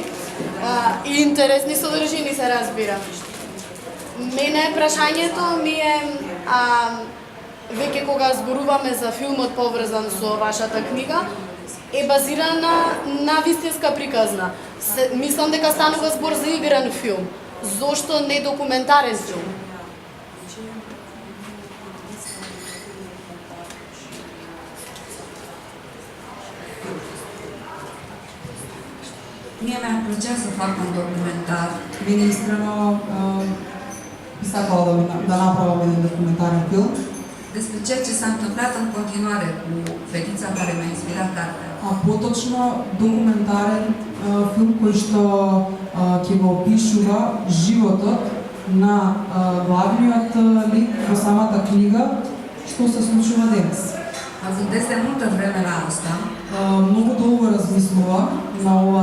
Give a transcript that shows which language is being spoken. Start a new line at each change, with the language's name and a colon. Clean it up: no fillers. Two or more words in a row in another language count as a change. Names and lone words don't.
Macedonian: И интересни содржини се разбира. Мене прашањето ми е, веќе кога зборуваме за филмот поврзан со вашата книга, е базирана на вистинска приказна. Мислам дека станува збор за игран филм. Зошто не документарен филм?
Romanian: Mie mi-ar plăcea să fac un documentar.
Macedonian: Мене искрено би сакала да направам еден документарен филм.
Romanian: Despre ceea ce s-a întâmplat în continuare cu fetița care mi-a inspirat cartea.
Macedonian: А поточно документарен филм кој што ќе го опишува животот на главниот лик во самата книга, што се случува денес.
Romanian: Mă gândesc de multă vreme la asta.
Macedonian: Многу долго размислува на ова